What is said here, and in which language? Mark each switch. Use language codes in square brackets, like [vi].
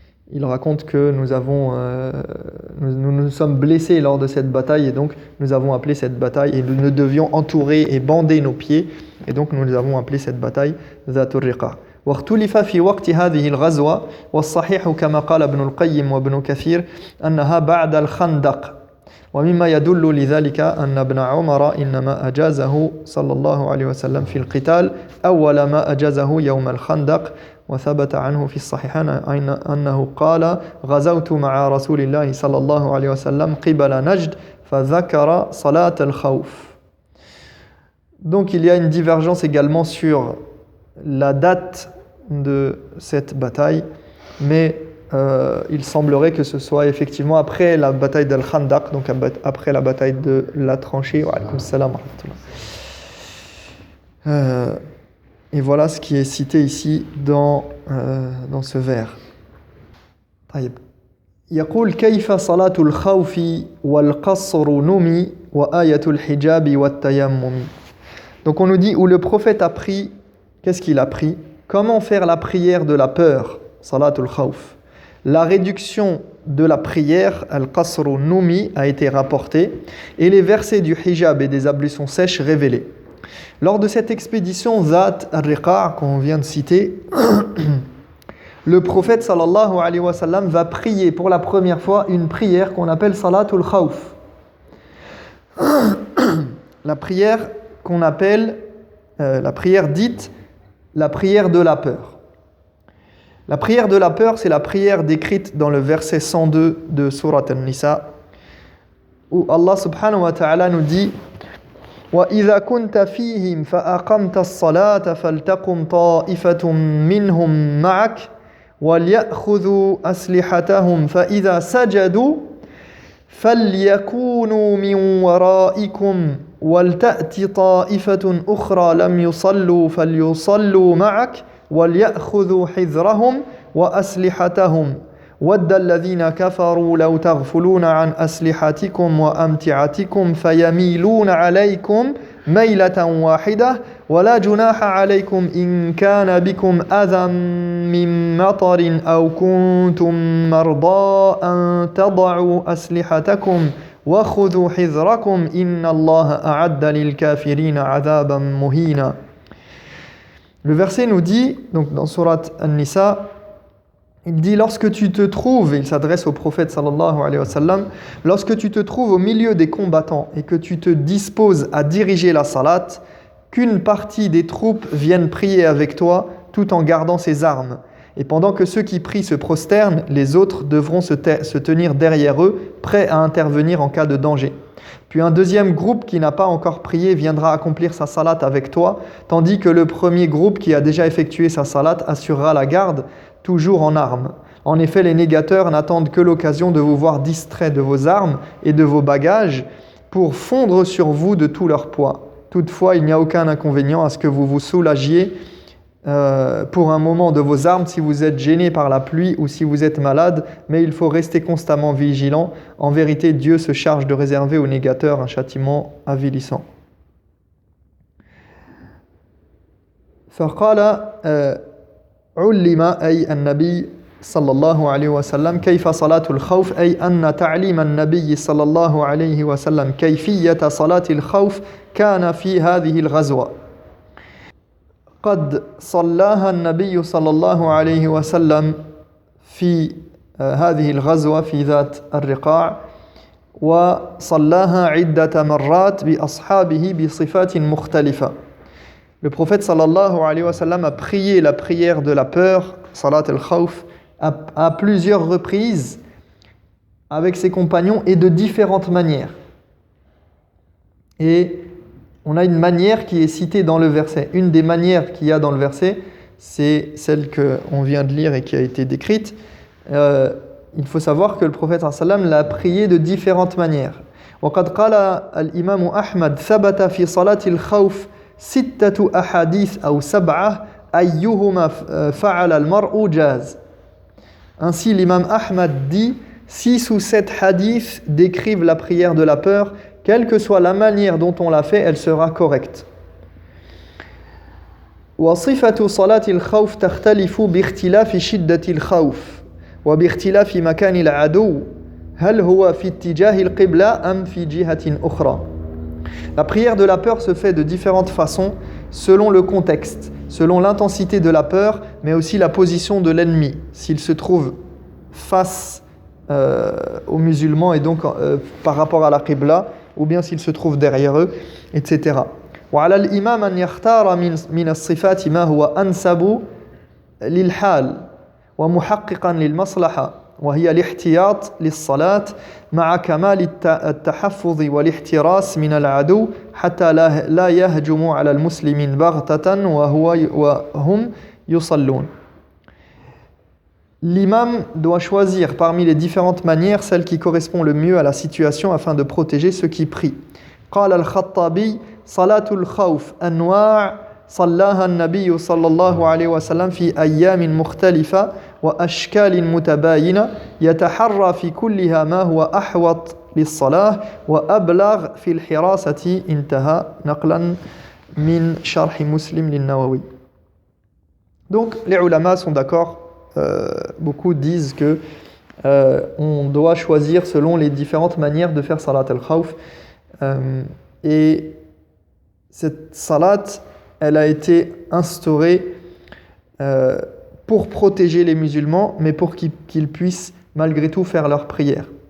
[fr] nous sommes blessés lors de cette bataille et donc nous avons appelé cette bataille et nous devions entourer et bander nos pieds et donc nous avons appelé cette bataille Dhatur Riqa'. [ar] واختلف في وقت هذه الغزوة والصحيح كما قال ابن القيم وابن كثير أنها بعد الخندق ومما يدل لذلك أن ابن عمر إنما أجازه صلى الله عليه وسلم في القتال أول ما أجازه يوم الخندق وثبت عنه في الصحيحين أنه قال غزوت مع رسول الله صلى الله عليه وسلم قبل نجد فذكر صلاة الخوف. [fr] Donc il y a une divergence également sur la date de cette bataille, mais il semblerait que ce soit effectivement après la bataille d'Al-Khandaq, donc après la bataille de la tranchée. [ar] Wa alaykoum salam wa rahmatullah. [fr] Et voilà ce qui est cité ici dans ce vers. [ar] طيب. يقول كيف صلاة الخوف والقصر نمي وآية الحجاب والتيمم. [fr] Donc on nous dit où le prophète a pris, qu'est-ce qu'il a pris? Comment faire la prière de la peur, salatul khawf. La réduction de la prière, [ar] al-qasru numi, [fr] a été rapportée et les versets du hijab et des ablutions sèches révélés. Lors de cette expédition Zat al-Riqa' qu'on vient de citer, le prophète [ar] sallallahu alayhi wa sallam [fr] va prier pour la première fois une prière qu'on appelle salatul khawf. La prière qu'on appelle, la prière dite, la prière de la peur. La prière de la peur, c'est la prière décrite dans le verset 102 de Surat An-Nisa, où Allah [ar] subhanahu wa ta'ala [fr] nous dit [ar] وَإِذَا كُنْتَ فِيهِمْ فَأَقَمْتَ الصَّلَاةَ فَلْتَقُمْ طَائِفَةٌ مِّنْهُمْ مَعَكَ وَلْيَأْخُذُوا أَسْلِحَتَهُمْ فَإِذَا سَجَدُوا فَلْيَكُونُوا مِنْ وَرَائِكُمْ وَلْتَأْتِ طَائِفَةٌ أُخْرَى لَمْ يُصَلُّوا فَلْيُصَلُّوا مَعَكَ وَلْيَأْخُذُوا حِذْرَهُمْ وَأَسْلِحَتَهُمْ وَدَّ الَّذِينَ كَفَرُوا لَوْ تَغْفُلُونَ عَنْ أَسْلِحَتِكُمْ وَأَمْتِعَتِكُمْ فَيَمِيلُونَ عَلَيْكُمْ مَيْلَةً وَاحِدَةً وَلَا جُنَاحَ عَلَيْكُمْ إِنْ كَانَ بِكُمْ أَذًى مِّن مَطَرٍ أَوْ كُنْتُمْ مَرْضَىٰ أَن تَضَعُوا أَسْلِحَتَكُمْ وَخُذُوا حِذْرَكُمْ إِنَّ اللَّهَ أَعَدَّ لِلْكَافِرِينَ عَذَابًا مُهِينًا. [fr] Le verset nous dit, donc dans Surat An-Nisa, il dit lorsque tu te trouves, et il s'adresse au prophète [ar] sallallahu alayhi wa sallam, [fr] lorsque tu te trouves au milieu des combattants et que tu te disposes à diriger la salat, qu'une partie des troupes vienne prier avec toi tout en gardant ses armes. Et pendant que ceux qui prient se prosternent, les autres devront se tenir derrière eux, prêts à intervenir en cas de danger. Puis un deuxième groupe qui n'a pas encore prié viendra accomplir sa salat avec toi, tandis que le premier groupe qui a déjà effectué sa salat assurera la garde, toujours en armes. En effet, les négateurs n'attendent que l'occasion de vous voir distraits de vos armes et de vos bagages pour fondre sur vous de tout leur poids. Toutefois, il n'y a aucun inconvénient à ce que vous vous soulagiez pour un moment de vos armes si vous êtes gêné par la pluie ou si vous êtes malade, mais il faut rester constamment vigilant. En vérité, Dieu se charge de réserver aux négateurs un châtiment avilissant. [ar] فقال علم أي النبي صلى الله عليه وسلم كيف صلاة الخوف أي أن تعليم النبي صلى الله عليه وسلم كيفية صلاة الخوف كان في هذه الغزوة. قد صلاها النبي صلى الله عليه وسلم في هذه الغزوة في ذات الرقاع وصلاها عدة مرات بأصحابه بصفات مختلفة. [fr] Le prophète [ar] sallallahu alayhi wa sallam [fr] a prié la prière de la peur, salat al-khawf, à plusieurs reprises avec ses compagnons et de différentes manières. Et on a une manière qui est citée dans le verset. Une des manières qu'il y a dans le verset, c'est celle qu'on vient de lire et qui a été décrite. Il faut savoir que le prophète [ar] sallallahu alayhi wa sallam [fr] l'a prié de différentes manières. [ar] وقد قال الإمام أحمد ثبت في صلاة الخوف ستة أحاديث أو سبعة أيهما فعل المرء جاز. [fr] Ainsi l'imam Ahmad dit 6 ou 7 hadiths décrivent la prière de la peur, quelle que soit la manière dont on l'a fait, elle sera correcte. [ar] وصفة صلاة الخوف تختلف باختلاف شدة الخوف وباختلاف مكان العدو هل هو في اتجاه القبلة أم في جهة أخرى. [fr] La prière de la peur se fait de différentes façons selon le contexte, selon l'intensité de la peur, mais aussi la position de l'ennemi, s'il se trouve face aux musulmans et donc par rapport à la qibla, ou bien s'il se trouve derrière eux, etc. [ar] وعلى الإمام أن يختار من الصفات ما هو أنسب للحال ومحققا للمصلحة وهي الاحتياط للصلاة مع كمال التحفظ والاحتراس من العدو حتى لا يهجم على المسلمين بغتة وهم يصلون. [fr] L'imam doit choisir parmi les différentes manières celle qui correspond le mieux à la situation afin de protéger ceux qui prient. [ar] قال الخطابي صلاة الخوف أنواع صلاها النبي صلى الله عليه وسلم في أيام مختلفة وأشكال متباينة يتحرى في كلها ما هو أحوط للصلاة وأبلغ في الحراسة انتهى نقلا من شرح مسلم للنووي. [fr] Donc les ulama sont d'accord, beaucoup disent que on doit choisir selon les différentes manières de faire salat al-khawf, et cette salat elle a été instaurée pour protéger les musulmans, mais pour qu'ils puissent malgré tout faire leur prière.